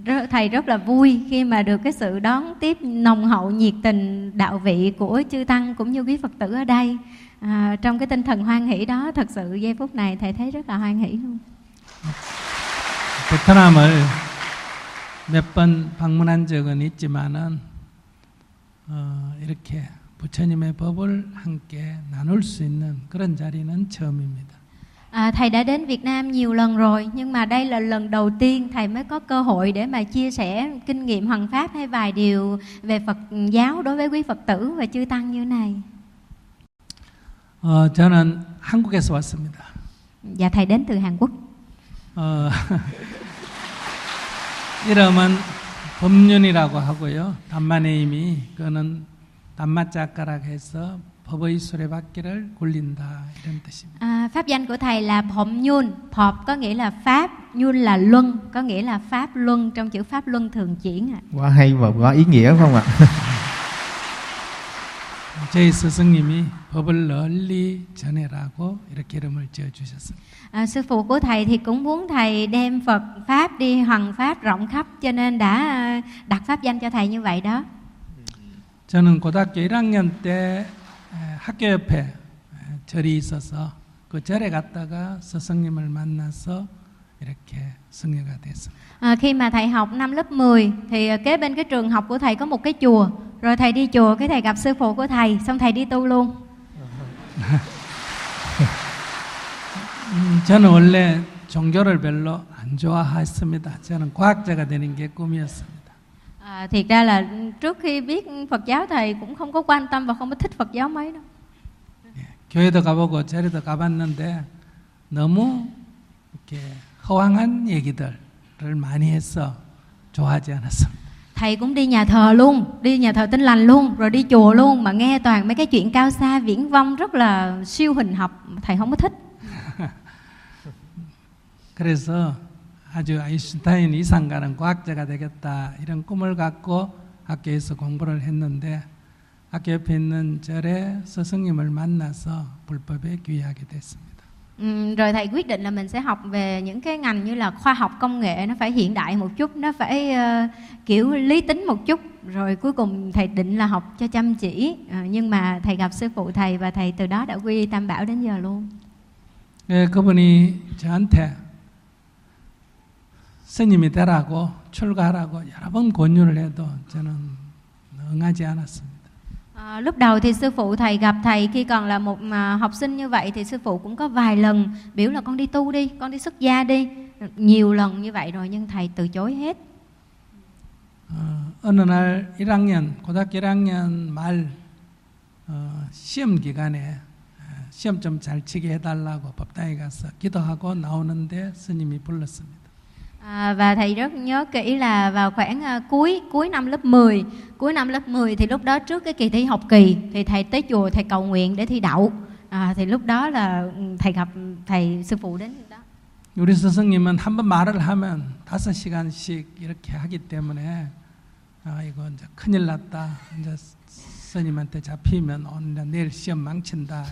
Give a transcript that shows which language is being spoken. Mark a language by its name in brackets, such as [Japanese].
[Vietnamese] Thầy rất là vui khi mà được cái sự đón tiếp nồng hậu nhiệt tình đạo vị của chư tăng cũng như quý Phật tử ở đây. Trong cái tinh thần hoan hỷ đó, thật sự giây phút này thầy thấy rất là hoan hỷ luôn. [Korean] Việt Nam을 몇 번 방문한 적은 있지만은 이렇게 부처님의 법을 함께 나눌 수 있는 그런 자리는 처음입니다. [Vietnamese] Thầy đã đến Việt Nam nhiều lần rồi, nhưng mà đây là lần đầu tiên thầy mới có cơ hội để mà chia sẻ kinh nghiệm Hoằng Pháp hay vài điều về Phật giáo đối với quý Phật tử và chư tăng như này. [Korean] 저는 한국에서 왔습니다. [Vietnamese] Dạ, thầy đến từ Hàn Quốc. [Korean] 이름은 범윤이라고 하고요. 담마네 이미 그는 담마자카라고 해서 법의 수레바퀴를 굴린다 이런 뜻입니다. [Vietnamese] Pháp danh của thầy là Phom Nhun. Phom có nghĩa là pháp, Nhun là luân, có nghĩa là pháp luân trong chữ pháp luân thường chuyển. Quá hay và quá ý nghĩa không ạ? [Korean] 저희 스승님이 법을 널리 전해라고 이렇게 이름을 지어주셨습니다. [Vietnamese] Sư phụ của thầy thì cũng muốn thầy đem Phật pháp đi hoằng pháp rộng khắp, cho nên đã đặt pháp danh cho thầy như vậy đó. [Korean] 저는 고등학교 1학년 때 학교 옆에 절이 있어서 그 절에 갔다가 스승님을 만나서 이렇게 승려가 됐습니다. [Vietnamese] Khi mà thầy học năm lớp 10 thì kế bên cái trường học của thầy có một cái chùa, rồi thầy đi chùa, cái thầy gặp sư phụ của thầy, xong thầy đi tu luôn. [Korean] 저는 원래 종교를 별로 안 좋아했습니다. 저는 과학자가 되는 게 꿈이었습니다. [Vietnamese] 아, thực ra là trước khi biết Phật giáo thầy cũng không có quan tâm và không có thích Phật giáo mấy đâu. [Korean] 예, 교회도 가보고 절에도 가봤는데 너무 이렇게 허황한 얘기들을 많이 해서 좋아하지 않았습니다. [Vietnamese] Thầy cũng đi nhà thờ luôn, đi nhà thờ Tin Lành luôn, rồi đi chùa luôn mà nghe toàn mấy cái chuyện cao xa viễn vông rất là siêu hình học, thầy không có thích. [Korean] 그래서 아주 아인슈타인 이상 가는 과학자가 되겠다 이런 꿈을 갖고 학교에서 공부를 했는데 학교 옆에 있는 절에 스승님을 만나서 불법에 귀하게 됐습니다. [Vietnamese] Rồi thầy quyết định là mình sẽ học về những cái ngành như là khoa học công nghệ, nó phải hiện đại một chút, nó phải kiểu lý tính một chút. Rồi cuối cùng thầy định là học cho chăm chỉ, nhưng mà thầy gặp sư phụ thầy và thầy từ đó đã quy y Tam Bảo đến giờ luôn. [Korean] 네, 그분이 저한테 스님이 되라고 출가하라고 여러 번 권유를 해도 저는 응하지 않았습니다. [Vietnamese] Lúc đầu thì sư phụ thầy gặp thầy khi còn là một học sinh như vậy thì sư phụ cũng có vài lần biểu là con đi tu đi, con đi xuất gia đi, nhiều lần như vậy rồi nhưng thầy từ chối hết. [Korean] 어느 날 1학년 고등학교 1학년 말 시험 기간에 시험 좀 잘 치게 해달라고 법당에 가서 기도하고 나오는데 스님이 불렀습니다. [Vietnamese] Và thầy rất nhớ kỹ là vào khoảng cuối năm lớp 10, cuối năm lớp 10 thì lúc đó trước cái kỳ thi học kỳ thì thầy tới chùa thầy cầu nguyện để thi đậu. Thì lúc đó là thầy gặp thầy sư phụ đến đó. [Korean] 우리 스승님은 한 번 말을 하면 다섯 시간씩 이렇게 하기 때문에 이거 이제 큰일 났다. 이제 스님한테 잡히면 오늘 내일 시험 망친다.